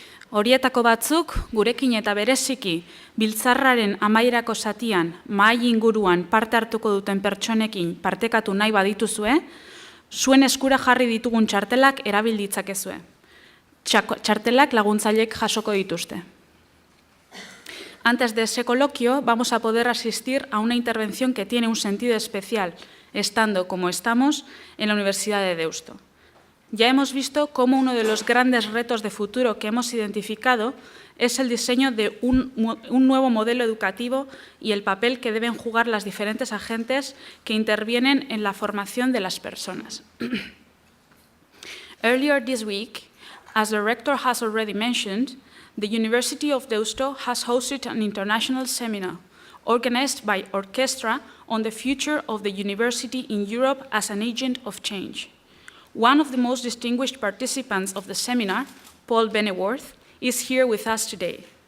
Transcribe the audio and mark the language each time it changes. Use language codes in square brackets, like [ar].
[eu] Horietako batzuk, gurekin eta bereziki, biltzarraren amaierako zatian, mahai inguruan parte hartuko duten pertsonekin partekatu nahi badituzue, zuen eskura jarri ditugun txartelak erabilditzakezue. Txartelak laguntzailek jasoko dituzte. [es] Antes de ese coloquio, vamos a poder asistir a una intervención que tiene un sentido especial, estando como estamos en la Universidad de Deusto. Ya hemos visto cómo uno de los grandes retos de futuro que hemos identificado es el diseño de un nuevo modelo educativo y el papel que deben jugar las diferentes agentes que intervienen en la formación de las personas. [en] Earlier this week, as the rector has already mentioned, the University of Deusto has hosted an international seminar organized by Orchestra on the future of the university in Europe as an agent of change. One of the most distinguished participants of the seminar, Paul Benneworth, is here with us today.